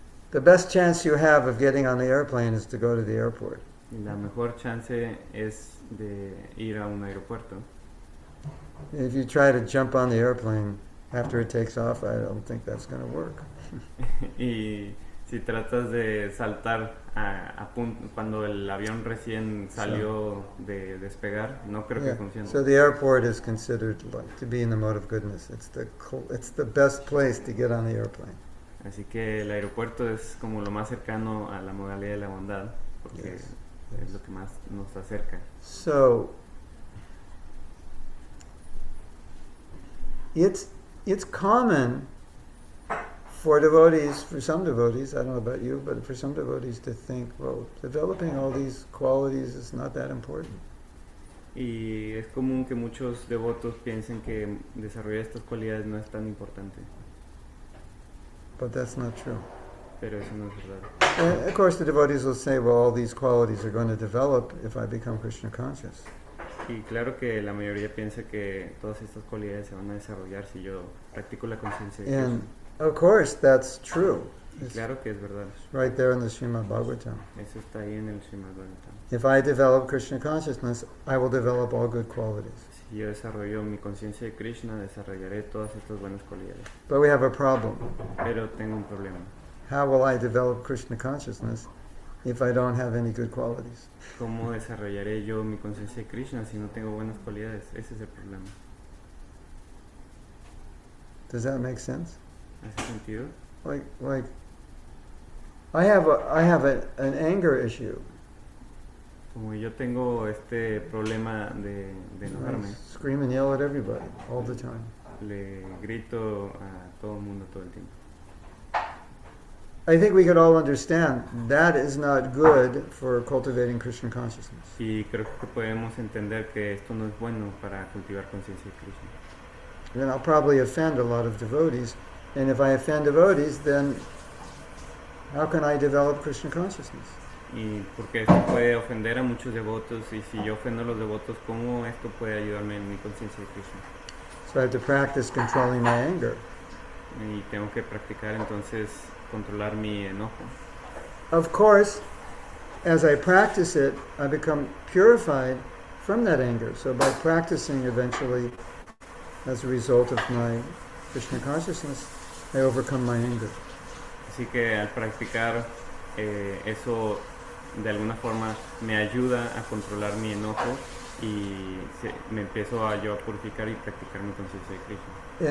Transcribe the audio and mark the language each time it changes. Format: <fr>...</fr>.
<en>the best chance you have of getting on the airplane is to go to the airport.</en> <es>la mejor chance es de ir a un aeropuerto.</es> <en>If you try to jump on the airplane after it takes off, I don't think that's going to work.</en> <es>Y si tratas de saltar cuando el avión recién salió de despegar, no creo que</es> <en>Yeah.</en> <es>funcione.</es> <en>So the airport is considered like to be in the mode of goodness. It's the best place to get on the airplane.</en> <es>Así que el aeropuerto es como lo más cercano a la modalidad de la bondad, porque</es> <en>Yes,</en> <es>es</es> <en>yes.</en> <es>lo que más nos acerca.</es> <en>So it's common for devotees, for some devotees, I don't know about you, but for some devotees to think, well, developing all these qualities is not that important.</en> <es>Y es común que muchos devotos piensen que desarrollar estas cualidades no es tan importante,</es> <en>But that's not true.</en> <es>pero eso no es verdad.</es> <en>And of course, the devotees will say, well, all these qualities are going to develop if I become Krishna conscious.</en> <es>Y claro que la mayoría piensa que todas estas cualidades se van a desarrollar si yo practico la conciencia de</es> <en>And</en> <es>Krishna.</es> <en>of course, that's true.</en> <es>Y</es> <en>It's</en> <es>claro que es verdad.</es> <en>right there in the Srimad Bhagavatam.</en> <es>Eso está ahí en el Srimad Bhagavatam.</es> <en>If I develop Krishna consciousness, I will develop all good qualities.</en> <es>Si yo desarrollo mi conciencia de Krishna, desarrollaré todas estas buenas cualidades.</es> <en>But we have a problem.</en> <es>Pero tengo un problema.</es> <en>How will I develop Krishna consciousness if I don't have any good qualities?</en> <es>¿Cómo desarrollaré yo mi conciencia de Krishna si no tengo buenas cualidades? Ese es el problema.</es> <en>Does that make sense?</en> <es>¿Hace sentido?</es> <en>Like, I have an anger issue.</en> <es>Como yo tengo este problema de</es> <en>I</en> <es>enojarme,</es> <en>scream and yell at everybody all the time.</en> <es>le grito a todo el mundo todo el tiempo.</es> <en>I think we could all understand that is not good for cultivating Krishna consciousness.</en> <es>Y creo que podemos entender que esto no es bueno para cultivar conciencia de Krishna.</es> <en>And I'll probably offend a lot of devotees. And if I offend devotees, then how can I develop Krishna consciousness?</en> <es>Y porque esto puede ofender a muchos devotos, y si yo ofendo a los devotos, ¿cómo esto puede ayudarme en mi conciencia de Krishna?</es> <en>So I have to practice controlling my anger.</en> <es>Y tengo que practicar entonces controlar mi enojo.</es> <en>Of course, as I practice it, I become purified from that anger. So by practicing eventually, as a result of my Krishna consciousness, I overcome my anger.</en> <es>Así que al practicar eso de alguna forma me ayuda a controlar mi enojo y me empiezo yo a purificar y practicar mi conciencia de Krishna.</es>